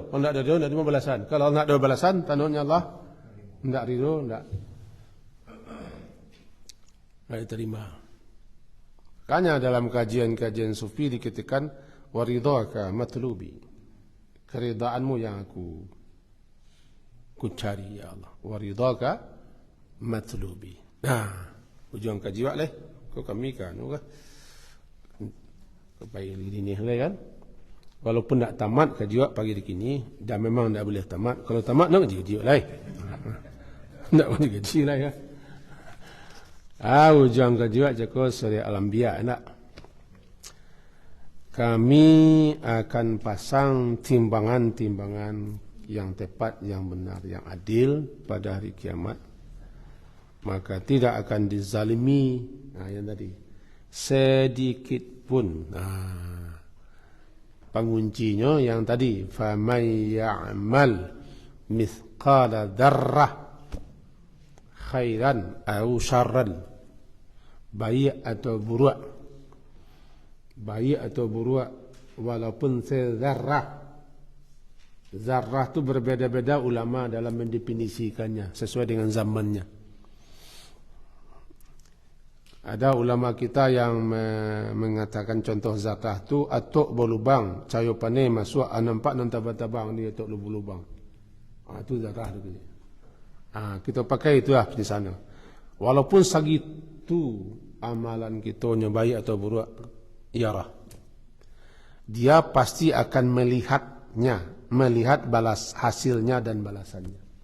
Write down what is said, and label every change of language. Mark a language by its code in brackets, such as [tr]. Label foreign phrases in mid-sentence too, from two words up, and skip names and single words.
[id] Kalau tidak ridha, tidak terima balasan. Kalau Allah tidak ada balasan, tanduknya Allah tidak ridha, tidak diterima. Makanya dalam kajian-kajian sufi dikatakan [ar] ورضاك مطلوبي. [id] Keridaanmu yang aku cari ya Allah. [ar] ورضاك مطلوبي. Nah, [min] ujung kaji wak leh. Kau kami kan, kau baik ini kan. Walaupun tak tamat kaji wak pagi di kini, dan memang tak boleh tamat. Kalau tamat nak kaji wak lah. Tak boleh kaji lah ya. Ujung kaji wak jago surah Al-Anbiya nak. [id] Kami akan pasang timbangan-timbangan yang tepat, yang benar, yang adil pada hari kiamat. Maka tidak akan dizalimi. Yang tadi sedikit pun. Penguncinya yang tadi, [ar] فمن يعمل مثقال ذرة خيرا أو شرا, [id] baik atau buruk, walaupun sezarrah. Zarrah itu berbeda-beda ulama dalam mendefinisikannya sesuai dengan zamannya. Ada ulama kita yang mengatakan contoh zakah tu atuk berlubang, cahaya pane masuk, [min] nampak nan tabang-tabang dia atuk lubang. [id] Itu zakah tu. Kita pakai itulah di sana. Walaupun segitu amalan kita nya baik atau buruk, iyalah. Dia pasti akan melihat balas hasilnya dan balasannya.